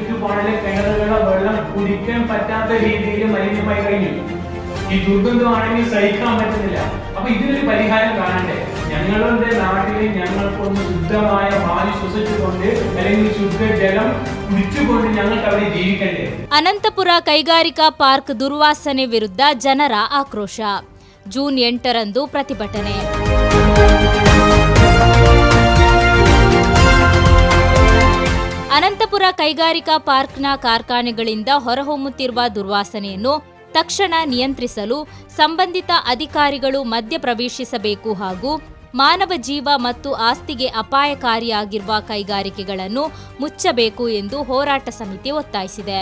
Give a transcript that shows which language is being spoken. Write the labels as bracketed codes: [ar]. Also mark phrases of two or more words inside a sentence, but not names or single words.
[ml] പോണേലെ കിണറുകളെ വെള്ളം കുടിക്കാൻ പറ്റാത്ത രീതിയിൽ മലിനമായി കഴിഞ്ഞു. ഈ ദുർഗന്ധമാണെങ്കിൽ സഹിക്കാൻ പറ്റുന്നില്ല. അപ്പൊ ഇതിനൊരു പരിഹാരം കാണണ്ടേ? ഞങ്ങളുടെ നാട്ടിൽ ഞങ്ങൾക്കൊന്ന് ശുദ്ധമായ വായു ശ്വസിച്ചുകൊണ്ട് അല്ലെങ്കിൽ ശുദ്ധജലം കുടിച്ചുകൊണ്ട് ഞങ്ങൾക്ക് അവിടെ ജീവിക്കണ്ടേ? [kn] ಅನಂತಪುರ ಕೈಗಾರಿಕಾ ಪಾರ್ಕ್ ದುರ್ವಾಸನೆ ವಿರುದ್ಧ ಜನರ ಆಕ್ರೋಶ. ಜೂನ್ 8ರಂದು ಪ್ರತಿಭಟನೆ. ಅನಂತಪುರ ಕೈಗಾರಿಕಾ ಪಾರ್ಕ್ನ ಕಾರ್ಖಾನೆಗಳಿಂದ ಹೊರಹೊಮ್ಮುತ್ತಿರುವ ದುರ್ವಾಸನೆಯನ್ನು ತಕ್ಷಣ ನಿಯಂತ್ರಿಸಲು ಸಂಬಂಧಿತ ಅಧಿಕಾರಿಗಳು ಮಧ್ಯಪ್ರವೇಶಿಸಬೇಕು ಹಾಗೂ ಮಾನವ ಜೀವ ಮತ್ತು ಆಸ್ತಿಗೆ ಅಪಾಯಕಾರಿಯಾಗಿರುವ ಕೈಗಾರಿಕೆಗಳನ್ನು ಮುಚ್ಚಬೇಕು ಎಂದು ಹೋರಾಟ ಸಮಿತಿ ಒತ್ತಾಯಿಸಿದೆ.